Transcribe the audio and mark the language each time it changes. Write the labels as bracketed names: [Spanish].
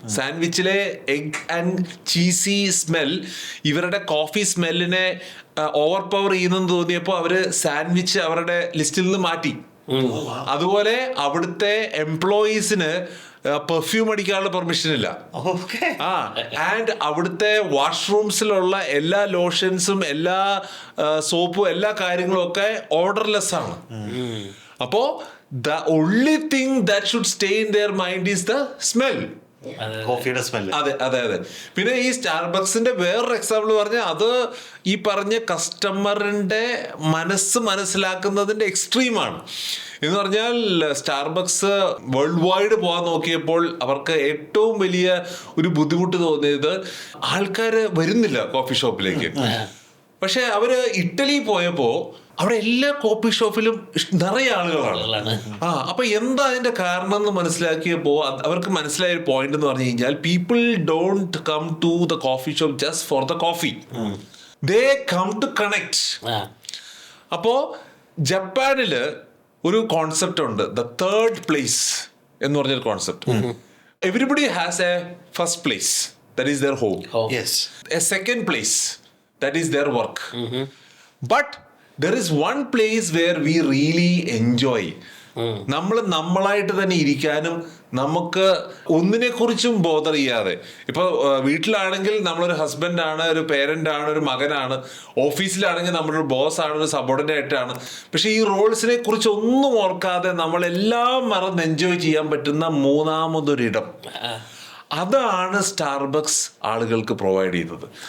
[Malayalam] സാൻഡ്വിച്ചിലെ egg and cheesy smell ഇവരുടെ coffee സ്മെല്ലിനെ over power ചെയ്യുന്നെന്ന് തോന്നിയപ്പോൾ അവര് സാൻഡ്വിച്ച് അവരുടെ ലിസ്റ്റിൽ നിന്ന് മാറ്റി. അതുപോലെ അവിടുത്തെ എംപ്ലോയീസിന് പെർഫ്യൂം അടിക്കാനുള്ള പെർമിഷൻ ഇല്ല. ആൻഡ് അവിടുത്തെ വാഷ്റൂംസിലുള്ള എല്ലാ ലോഷൻസും എല്ലാ സോപ്പും എല്ലാ കാര്യങ്ങളും ഒക്കെ ഓർഡർലെസ് ആണ്. [English] അപ്പോ the only thing that should stay in their mind is the smell. [Malayalam] കോഫിയുടെ smell. അതെ. പിന്നെ ഈ സ്റ്റാർബക്സിന്റെ വേറൊരു എക്സാമ്പിൾ പറഞ്ഞാൽ അത് ഈ പറഞ്ഞ കസ്റ്റമറിന്റെ മനസ്സിലാക്കുന്നതിന്റെ എക്സ്ട്രീമാണ്. എന്ന് പറഞ്ഞാൽ സ്റ്റാർബക്സ് വേൾഡ് വൈഡ് പോകാൻ നോക്കിയപ്പോൾ അവർക്ക് ഏറ്റവും വലിയ ഒരു ബുദ്ധിമുട്ട് തോന്നിയത് ആൾക്കാർ വരുന്നില്ല കോഫി ഷോപ്പിലേക്ക്. പക്ഷെ അവര് ഇറ്റലി പോയപ്പോ അവിടെ എല്ലാ കോഫി ഷോപ്പിലും നിറയെ ആളുകളാണ്. അപ്പൊ എന്താ അതിന്റെ കാരണം എന്ന് മനസ്സിലാക്കിയപ്പോ അവർക്ക് മനസ്സിലായ ഒരു പോയിന്റ് എന്ന് പറഞ്ഞു കഴിഞ്ഞാൽ [English] People don't come to the coffee shop just for the coffee, they come to connect. [Malayalam] അപ്പോ ജപ്പാനില് ഒരു കോൺസെപ്റ്റ് ഉണ്ട്, ദ തേർഡ് പ്ലേസ് എന്ന് പറഞ്ഞൊരു concept. [English] Everybody has a first place, that is their home. A second place, that is their work. But there is one place where we really enjoy. [Malayalam] നമ്മൾ നമ്മളായിട്ട് തന്നെ ഇരിക്കാനും നമുക്ക് ഒന്നിനെ കുറിച്ചും ബോധർ ചെയ്യാതെ, ഇപ്പൊ വീട്ടിലാണെങ്കിൽ നമ്മളൊരു ഹസ്ബൻഡാണ്, ഒരു പേരന്റ് ആണ്, ഒരു മകനാണ്. ഓഫീസിലാണെങ്കിൽ നമ്മളൊരു ബോസ് ആണ്, ഒരു സബോർഡിനേറ്റ് ആണ്. പക്ഷെ ഈ റോൾസിനെ കുറിച്ച് ഒന്നും ഓർക്കാതെ നമ്മളെല്ലാം മറന്ന് എൻജോയ് ചെയ്യാൻ പറ്റുന്ന മൂന്നാമതൊരിടം, അതാണ് സ്റ്റാർബക്സ് ആളുകൾക്ക് പ്രൊവൈഡ് ചെയ്തത്.